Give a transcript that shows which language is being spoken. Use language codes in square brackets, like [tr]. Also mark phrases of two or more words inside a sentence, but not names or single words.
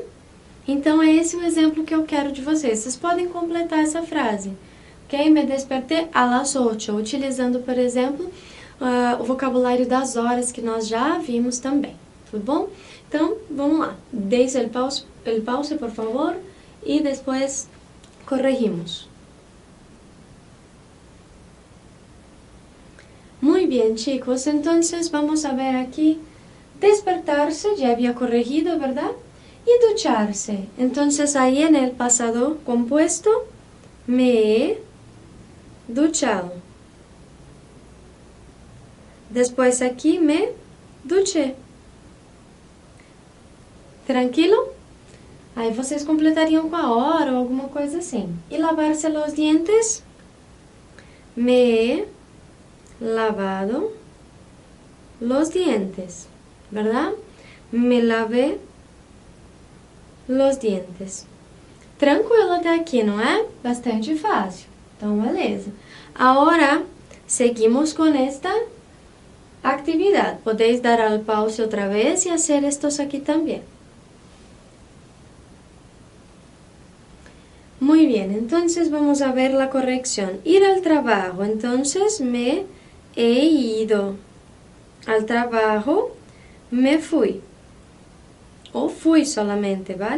[pt] Então, é esse o exemplo que eu quero de vocês. Vocês podem completar essa frase. Ok? Me despertei [es] a las 8, [pt] utilizando, por exemplo, o vocabulário das horas que nós já vimos também. Tudo bom? Então, vamos lá. [es] Deixe el pause, [pt] por favor, e depois corregimos. [es] Muy bien, chicos. Entonces, vamos a ver aquí. Despertarse, ya había corregido, ¿verdad? Y ducharse. Entonces, ahí en el pasado compuesto, me he duchado. Después aquí me duché. [pt] Tranquilo? Aí vocês completariam com a hora ou alguma coisa assim. E lavar-se os dentes. [es] Me he lavado los dientes, ¿verdad? Me lavé los dientes. [pt] Tranquilo até aqui, não é? Bastante fácil. Então, beleza. Agora, seguimos com esta atividade. [es] Podéis dar al pause [pt] outra vez e fazer [es] estos aqui [pt] também. [es] Muy bien, entonces vamos a ver la corrección. Ir al trabajo, entonces me he ido. Al trabajo me fui. O fui solamente, ¿vale?